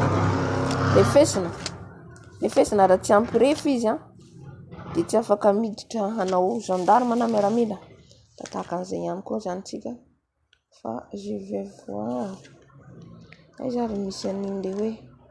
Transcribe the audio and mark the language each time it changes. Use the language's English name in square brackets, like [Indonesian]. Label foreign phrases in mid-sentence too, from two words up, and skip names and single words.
[Malagasy] refesina raha tsy ampirefy izy dia tsy afaka miditra hanao gendarme na miaramila tahaka an'izay ihany koa zany tsika fa [French] je vais voir [Malagasy] aiza ry misy an'iny le hoe